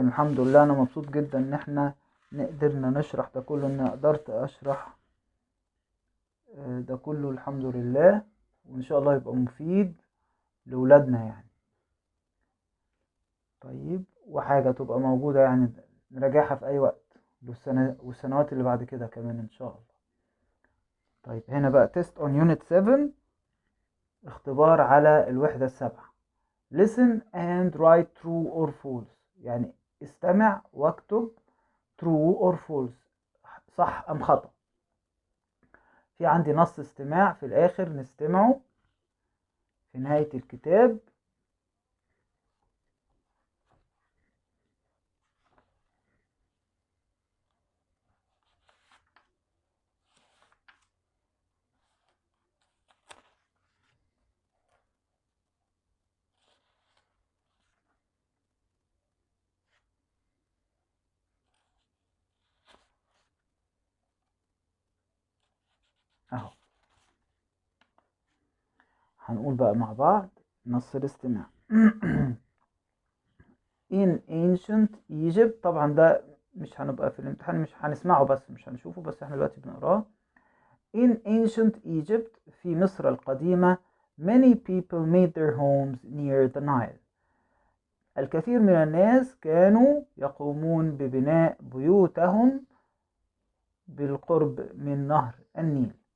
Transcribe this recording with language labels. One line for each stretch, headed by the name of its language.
Arabic: الحمد لله انا مبسوط جدا ان احنا قدرنا نشرح ده كله، ان قدرت اشرح ده كله الحمد لله، وان شاء الله يبقى مفيد لولادنا يعني. طيب، وحاجة تبقى موجودة يعني نراجعها في اي وقت والسنوات اللي بعد كده كمان ان شاء الله. طيب، هنا بقى
English: test on unit
Arabic: 7، اختبار على الوحدة السابعة.
English: Listen and write true or false،
Arabic: يعني استمع واكتب
English: true or false،
Arabic: صح أم خطأ. في عندي نص استماع في الآخر نستمعه في نهاية الكتاب. أهو، هنقول بقى مع بعض نص الاستماع.
English: In ancient Egypt،
Arabic: طبعا ده مش هنبقى في الامتحان، مش هنسمعه بس مش هنشوفه، بس احنا دلوقتي بنقراه.
English: In ancient Egypt،
Arabic: في مصر القديمة،
English: many people made their homes near the Nile.
Arabic: الكثير من الناس كانوا يقومون ببناء بيوتهم بالقرب من نهر النيل.